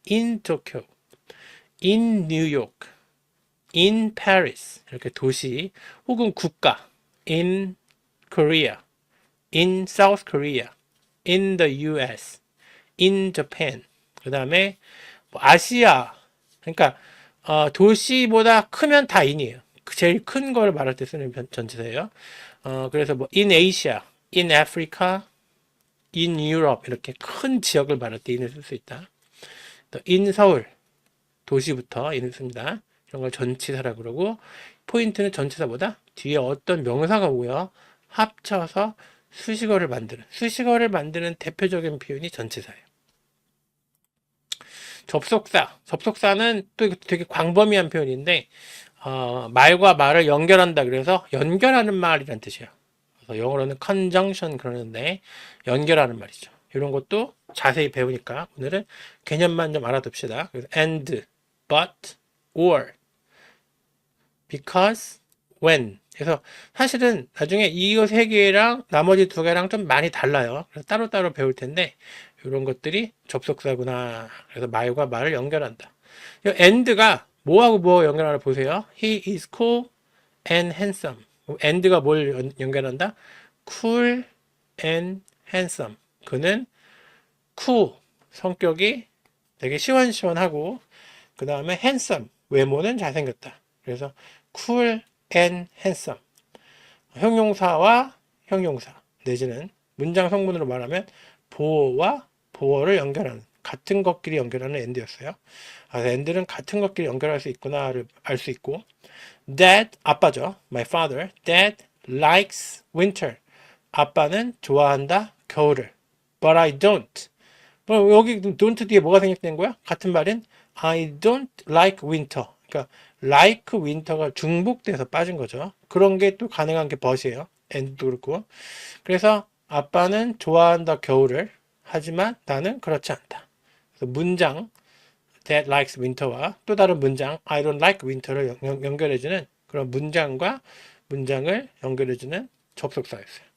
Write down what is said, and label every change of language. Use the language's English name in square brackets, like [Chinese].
[English] in 도쿄, in 뉴욕, in Paris [Korean] 이렇게 도시 혹은 국가 [English] in Korea, in South Korea, in the US, in Japan. [Korean] 그 다음에 뭐 아시아 그러니까 도시보다 크면 다 in이에요. 제일 큰 걸 말할 때 쓰는 전치사예요. 그래서 뭐 in Asia, in Africa, in Europe 이렇게 큰 지역을 말할 때 in을 쓸 수 있다. 또 in 서울 도시부터 in을 씁니다. 이런 걸 전치사라고 그러고 포인트는 전치사보다 뒤에 어떤 명사가 오고요. 합쳐서 수식어를 만드는 대표적인 표현이 전치사예요. 접속사는 또 되게 광범위한 표현인데 말과 말을 연결한다 그래서 연결하는 말이란 뜻이에요. 그래서 영어로는 conjunction 그러는데 연결하는 말이죠. 이런 것도 자세히 배우니까 오늘은 개념만 좀 알아둡시다. [English] 그래서 and, but, or, because, when. [Korean] 그래서 사실은 나중에 이 세 개랑 나머지 두 개랑 좀 많이 달라요. 그래서 따로따로 배울 텐데 이런 것들이 접속사구나. 그래서 말과 말을 연결한다. 이 and가 뭐하고 뭐 연결하나 보세요. [English] He is cool and handsome. [Korean] and가 뭘 연결한다? [English] cool and handsome. [Korean] 그는 cool, 성격이 되게 시원시원하고 그 다음에 handsome, 외모는 잘생겼다. [English] 그래서 cool and handsome. [Korean] 형용사와 형용사 내지는 문장 성분으로 말하면 보어와 보어를 연결하는 같은 것끼리 연결하는 and였어요. and는 같은 것끼리 연결할 수 있구나를 알 수 있고 Dad, 아빠죠. [English] My father, Dad likes winter. [Korean] 아빠는 좋아한다 겨울을. [English] But I don't. [Korean] 그럼 여기 don't 뒤에 뭐가 생략된 거야? 같은 말인 [English] I don't like winter. [Korean] 그러니까 like winter가 중복돼서 빠진 거죠. 그런 게 또 가능한 게 but이에요. and도 그렇고. 그래서 아빠는 좋아한다 겨울을. 하지만 나는 그렇지 않다. 그래서 문장 [English] Dad likes winter [Korean] 와 또 다른 문장 [English] I don't like winter [Korean] 를 연결해주는 그런 문장과 문장을 연결해주는 접속사였어요.